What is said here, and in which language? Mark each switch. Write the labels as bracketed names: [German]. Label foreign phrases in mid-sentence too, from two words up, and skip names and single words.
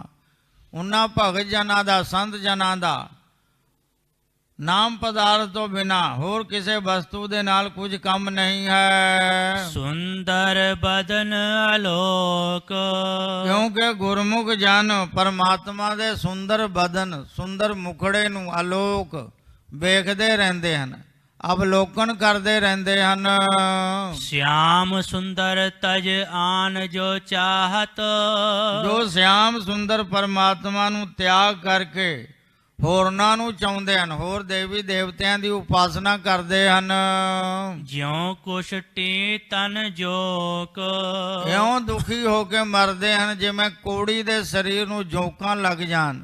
[Punjabi] ਉਹਨਾਂ ਭਗਤ ਜਨਾਂ ਦਾ, ਸੰਤ ਜਨਾਂ ਦਾ ਨਾਮ ਪਦਾਰਥ ਤੋਂ ਬਿਨਾ ਹੋਰ ਕਿਸੇ ਵਸਤੂ ਦੇ ਨਾਲ ਕੁਝ ਕੰਮ ਨਹੀਂ ਹੈ। [Braj] सुंदर बदन अलोक। [Punjabi] ਕਿਉਂਕਿ ਗੁਰਮੁਖ ਜਨ ਪਰਮਾਤਮਾ ਦੇ ਸੁੰਦਰ ਬਦਨ, ਸੁੰਦਰ ਮੁਖੜੇ ਨੂੰ ਅਲੋਕ ਵੇਖਦੇ ਰਹਿੰਦੇ ਹਨ, ਅਵਲੋਕਨ ਕਰਦੇ ਰਹਿੰਦੇ ਹਨ। [Braj] श्याम सुंदर तज आन जो चाहत। [Punjabi] ਜੋ ਸ਼ਿਆਮ ਸੁੰਦਰ ਪਰਮਾਤਮਾ ਨੂੰ ਤਿਆਗ ਕਰਕੇ ਹੋਰਨਾਂ ਨੂੰ ਚਾਹੁੰਦੇ ਹਨ, ਹੋਰ ਦੇਵੀ ਦੇਵਤਿਆਂ ਦੀ ਉਪਾਸਨਾ ਕਰਦੇ ਹਨ। [Braj] ज्यों कुशटी तन जोक। [Punjabi] ਇਉਂ ਦੁਖੀ ਹੋ ਕੇ ਮਰਦੇ ਹਨ ਜਿਵੇਂ ਕੋੜੀ ਦੇ ਸਰੀਰ ਨੂੰ ਜੋਕਾਂ ਲੱਗ ਜਾਣ।